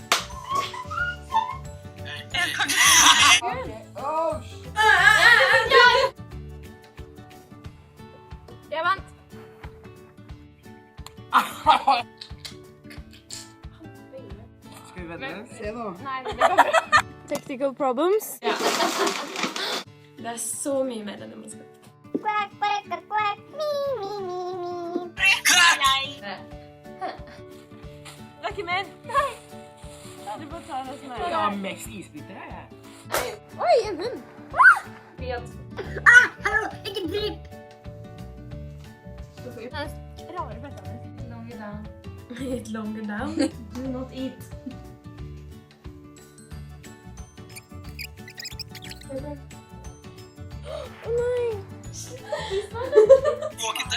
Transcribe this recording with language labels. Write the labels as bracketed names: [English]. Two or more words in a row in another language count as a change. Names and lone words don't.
[Norwegian] Jeg vant. Skal vi vente? Se nå. Nei, det går bra. [English] Technical problems. [Norwegian] Ja. Det er så mye mer enn det man skal. Quack, quack, quack, quack. Me, me, me, me. [English] Lucky man. [Norwegian] Nei. Du bare tar det som er. Jeg har mest isbiter her, jeg. Oi, en hund. Hallo, ikke drypp. Rare føttene. [English] Longer down. Eat longer down. Do not eat. [Norwegian] Å nei. Våkete.